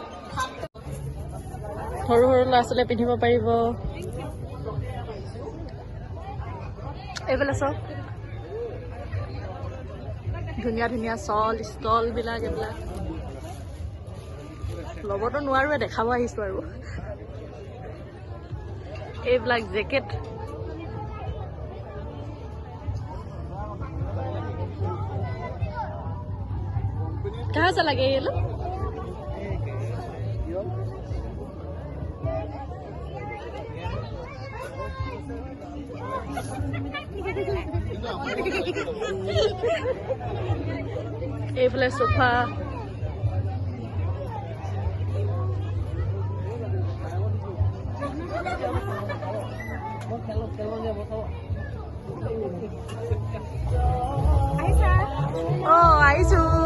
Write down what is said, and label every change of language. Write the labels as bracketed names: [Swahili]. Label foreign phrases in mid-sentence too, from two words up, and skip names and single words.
[Assamese] সৰু সৰু ল'ৰা ছোৱালীয়ে পিন্ধিব পাৰিব এইফালে চব ধুনীয়া ধুনীয়া ষ্টল বিলাক এইবিলাক ল'বতো নোৱাৰোৱে দেখাব আহিছো আৰু এইবিলাক জেকেট [Hindi] कहाँ चला गया ये लोग? [Assamese] এইফালে সোফা আহিছো